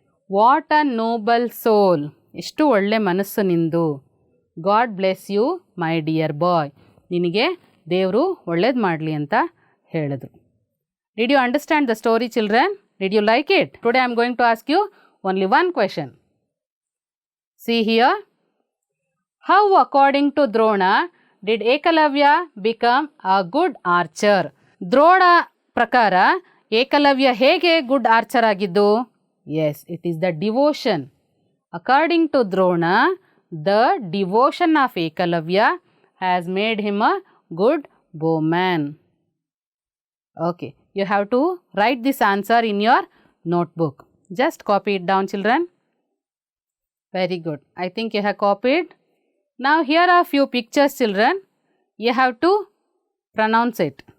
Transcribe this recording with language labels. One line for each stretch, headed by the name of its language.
English: What a noble soul.
Kannada: ಎಷ್ಟು ಒಳ್ಳೆ ಮನಸ್ಸು ನಿಂದು.
English: God bless you my dear boy.
Kannada: ನಿನಗೆ ದೇವರು ಒಳ್ಳೇದು ಮಾಡಲಿ ಅಂತ ಹೇಳಿದ್ರು.
English: Did you understand the story children? Did you like it? Today I am going to ask you only one question. See here. How according to Drona did Ekalavya become a good archer?
Kannada: Drona ಪ್ರಕಾರ ಏಕಲವ್ಯ ಹೇಗೆ good archer ಆಗಿದ್ದು?
English: Yes, it is the devotion. According to Drona, the devotion of Ekalavya has made him a good bowman. Okay, you have to write this answer in your notebook. Just copy it down, children. Very good. I think you have copied. Now here are few pictures, children. You have to pronounce it.